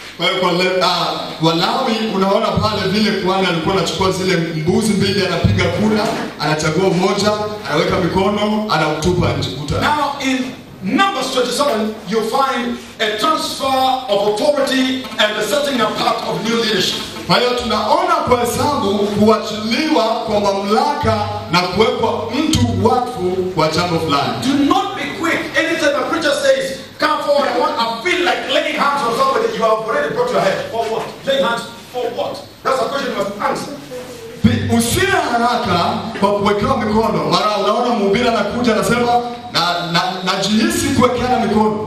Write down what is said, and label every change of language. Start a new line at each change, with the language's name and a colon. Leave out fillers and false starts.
Swahili: Kwa hiyo Walawi unaona pale vile kuhani alikuwa anachukua zile mbuzi mbili, anapiga kura, anachagua mmoja, anaweka mikono, anautupa nje.
English: Now in Numbers 27, you find a transfer of authority and the setting apart of new leadership.
Swahili: Kwa hiyo tunaona kwa Hesabu kuachiliwa kwa mamlaka na kuwekwa mtu wakfu kwa jambo fulani.
English: Do not be quick. Anytime a preacher says, come forward, I feel like laying hands on somebody, you have already brought your head. For what? Laying hands for what? That's a question you must answer.
Swahili: Usiwe haraka kwa kuwekewa mikono. Mara unaona mhubiri anakuja anasema najihisi kuwekeana mikono.